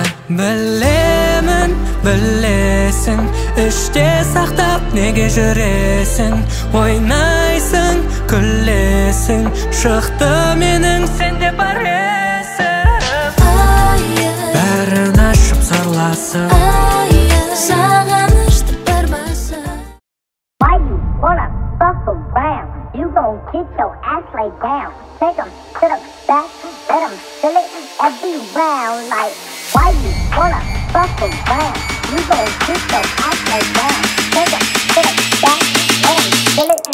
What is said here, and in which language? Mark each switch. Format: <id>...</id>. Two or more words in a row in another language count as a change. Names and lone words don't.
<kk>Білемін, білесің, іште сақтап неге жүресің. Ойнайсың, күлесің, шықты менің сенде бар есім. Бәрін ашып сырласың, сағынышты бір басып.</kk> <en>Why you wanna fuck around? You gon' get your ass laid down. Take 'em to the back, let 'em feel it every round. Like, why you wanna fuck around? You gon' get your ass laid down. Take 'em to the back, let 'em feel it</en>